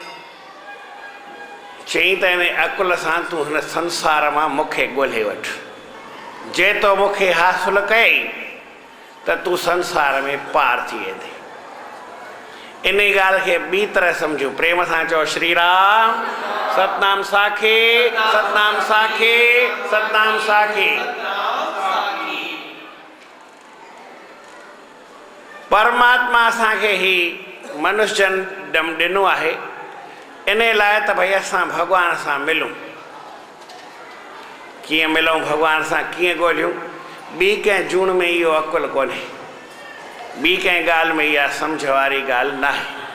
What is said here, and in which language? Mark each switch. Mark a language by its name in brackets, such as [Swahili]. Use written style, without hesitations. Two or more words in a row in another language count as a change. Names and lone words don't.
[Sindhi] चई त हिन अकुल सां तूं हिन संसार मां मूंखे ॻोल्हे वठि जे तो मूंखे हासिलु कई त तूं संसार में पार थी वेंदे इन ॻाल्हि खे ॿी तरह सम्झूं प्रेम सां चओ श्री राम सतनाम साखी सतनाम साखी सतनाम साखी परमात्मा असांखे ही मनुष्य जन्म ॾिनो आहे इन लाइ त भई असां भॻवान सां मिलूं कीअं मिलूं भॻवान सां कीअं ॻोल्हियूं ॿी कंहिं जूण में इहो अकुल कोन्हे ॿी कंहिं ॻाल्हि में इहा सम्झ वारी ॻाल्हि न आहे।